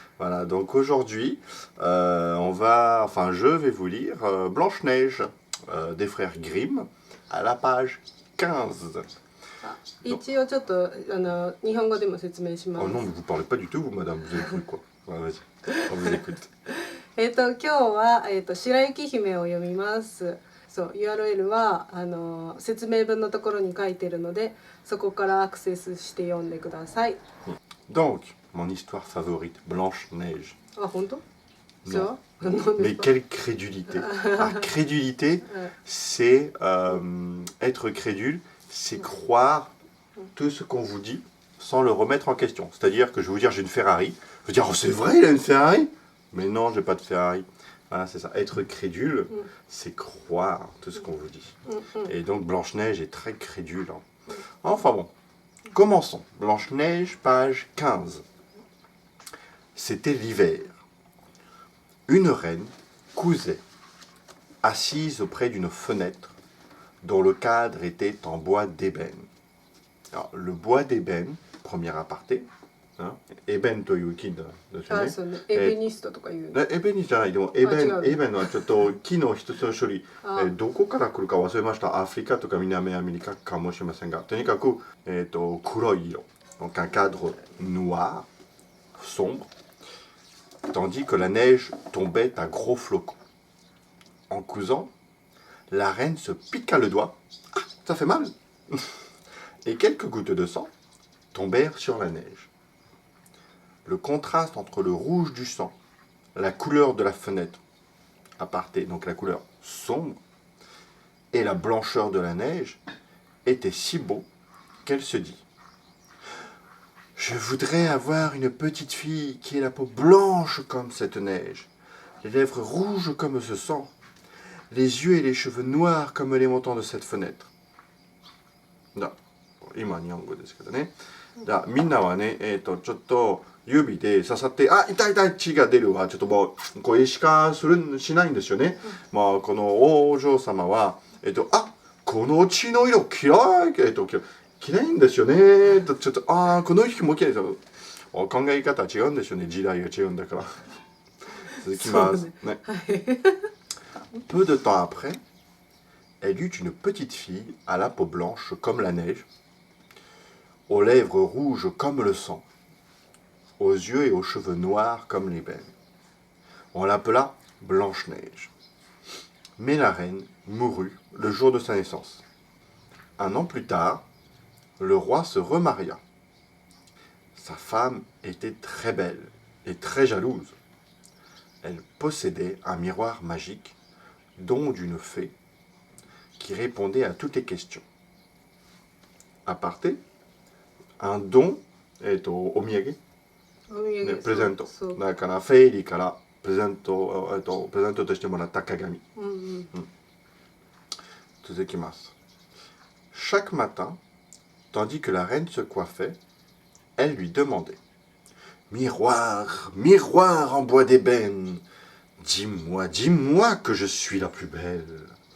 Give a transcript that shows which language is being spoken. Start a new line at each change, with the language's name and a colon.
French: Voilà, donc aujourd'hui, je vais vous lire Blanche-Neige des frères Grimm à la page 15.
Japanese: 一応ちょっと日本語でも説明しま Oh す。
French: non, mais vous parlez pas du tout, vous, madame, vous avez cru quoi? Ouais, vas-y, on vous écoute.
Japanese: 今日は白雪姫を読みます。そう URL は説明文のところに書いてるので、そこからアクセスして読んでください。
French: Donc, mon histoire favorite, Blanche-Neige.
Japanese: あ、本当？
French: Non.
Japanese: そう？
French: Mais quelle crédulité. Ah, crédulité, c'est être crédule, c'est croire tout ce qu'on vous dit sans le remettre en question. C'est-à-dire que je vais vous dire j'ai une Ferrari, vous dire oh c'est vrai il a une Ferrari, mais non j'ai pas de Ferrari. Voilà, c'est ça. Être crédule, c'est croire tout ce qu'on vous dit. Et donc Blanche-Neige est très crédule. Hein. Enfin bon, commençons. Blanche-Neige, page 15. C'était l'hiver. Une reine cousait, assise auprès d'une fenêtre dont le cadre était en bois d'ébène. Alors, le bois d'ébène, premier aparté, hein, ébène
Japanese: toいう木ですよね。あ、そうね。エベニストとか言うの。エベニじゃない、でもエベン、違うの。エベンはちょっと木の一つの種類、あどこから来るか忘れました。アフリカとか南アメリカかもしれませんが、とにかく、黒い色。
French: Donc un cadre noir, sombre, tandis que la neige tombait à gros flocons. En cousant, la reine se piqua le doigt. Ah, ça fait mal. Et quelques gouttes de sang tombèrent sur la neige. Le contraste entre le rouge du sang, la couleur de la fenêtre, aparté, donc la couleur sombre, et la blancheur de la neige, était si beau qu'elle se dit « Je voudrais avoir une petite fille qui ait la peau blanche comme cette neige, les lèvres rouges comme ce sang, les yeux et les cheveux noirs comme les montants de cette fenêtre. »
Japanese: 今日本語ですけどね。みんなはね、ちょっと指で刺さって、あ、痛い痛い血が出るわ。ちょっともう、これしかしないんですよね。まあ、このお嬢様は、あ、この血の色嫌い、嫌いんですよね。ちょっと、あ、この色も嫌いですよ。考え方は違うんですよね。時代が違うんだから。続きます。ね。
French: Peu de temps après, elle eut une petite fille à la peau blanche comme la neige, aux lèvres rouges comme le sang, aux yeux et aux cheveux noirs comme l'ébène. On l'appela Blanche-Neige. Mais la reine mourut le jour de sa naissance. Un an plus tard, le roi se remaria. Sa femme était très belle et très jalouse. Elle possédait un miroir magique, don d'une fée, qui répondait à toutes les questions. Aparté, un don est au omiyage,
Japanese: お土産、ね、プレゼントそう。だからフェイリーからプレゼント、プレゼントとしてもらった鏡。続きます。
French: Chaque matin, tandis que la reine se coiffait, elle lui demandait Miroir, miroir en bois d'ébène, dis-moi, dis-moi que je suis la plus belle.